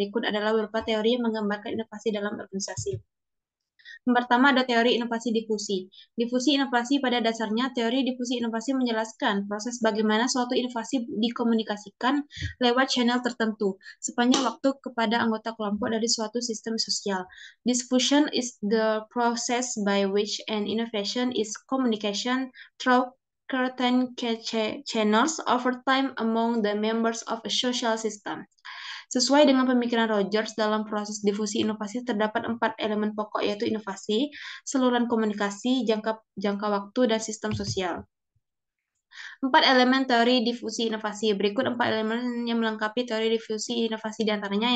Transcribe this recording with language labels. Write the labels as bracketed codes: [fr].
[id] Berikut adalah beberapa teori yang menggambarkan inovasi dalam organisasi. Yang pertama ada teori inovasi difusi. Difusi inovasi pada dasarnya, teori difusi inovasi menjelaskan proses bagaimana suatu inovasi dikomunikasikan lewat channel tertentu sepanjang waktu kepada anggota kelompok dari suatu sistem sosial. [en] Diffusion is the process by which an innovation is communication through certain channels over time among the members of a social system. [id] Sesuai dengan pemikiran Rogers, dalam proses difusi inovasi terdapat 4 elemen pokok, yaitu inovasi, saluran komunikasi, jangka waktu, dan sistem sosial. 4 elemen teori difusi inovasi. Berikut 4 elemen yang melengkapi teori difusi inovasi diantaranya.